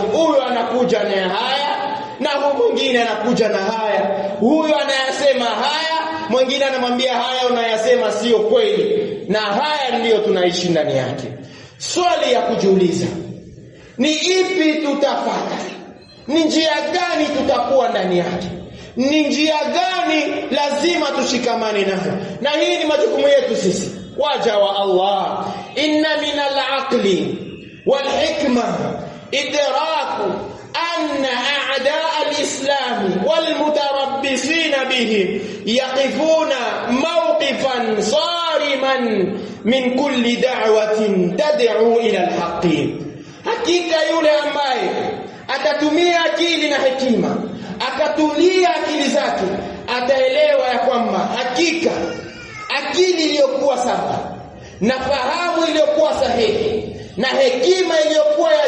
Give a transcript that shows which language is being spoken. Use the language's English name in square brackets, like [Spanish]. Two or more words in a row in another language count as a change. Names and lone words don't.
[Swahili] Huyu anakuja na haya na huyu mwingine anakuja na haya, huyu anayasema haya, mwingine anamwambia haya unayasema sio kweli, na haya ndiyo tunaishi ndani yake. Swali ya kujiuliza, ni ipi tutafuata? Ni njia gani tutakuwa ndani yake? Ni njia gani lazima tushikamane nayo? Na hii ni majukumu yetu sisi waja wa Allah. [Arabic] إن من العقل والحكمة إدراك أن أعداء الإسلام والمتربصين به يقفون موقفا صارما من كل دعوة تدعو إلى الحق. [Swahili] Hakika yule ambaye atatumia akili na hekima, akatulia akili zake, ataelewa ya kwamba hakika akili iliyokuwa sawa na fahamu iliyokuwa sahihi na hekima iliyokuwa ya